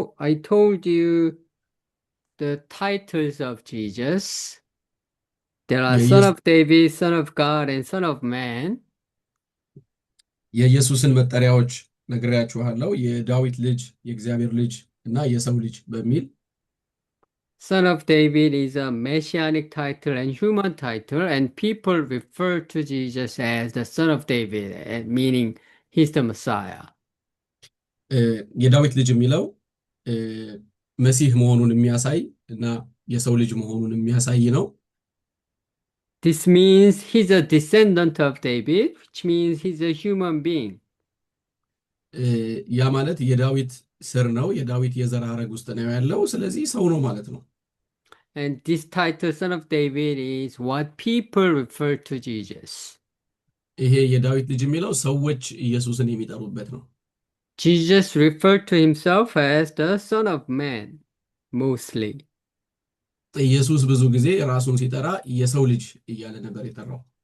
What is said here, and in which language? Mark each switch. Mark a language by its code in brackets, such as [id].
[en] I told you the titles of Jesus. There are Son of David, Son of God, and Son of Man. [am] የኢየሱስን መጠሪያዎች ነግሬያችኋለሁ። የዳዊት ልጅ፣ የእግዚአብሔር ልጅ እና የሰው ልጅ በሚል [en] Son of David is a messianic title and human title, and people refer to Jesus as the Son of David, meaning he's the Messiah. [am] የዳዊት ልጅ የሚለው መሲህ መሆኑን የሚያሳይ እና የሰው ልጅ መሆኑን የሚያሳይ ነው። [en] This means he's a descendant of David, which means he's a human being. [am] ያ ማለት የዳዊት ስር ነው፣ የዳዊት የዘር ሐረግ ውስጥ ነው ያለው፣ ስለዚህ ሰው ነው ማለት ነው። [en] And this title, Son of David, is what people refer to Jesus. [am] ይሄ የዳዊት ልጅ የሚለው ሰዎች ኢየሱስን የሚጠሩበት ነው። [en] Jesus referred to himself as the Son of Man, mostly. [am] ኢየሱስ ብዙ ጊዜ ራሱን ሲጠራ የሰው ልጅ እያለ ነበር የጠራው።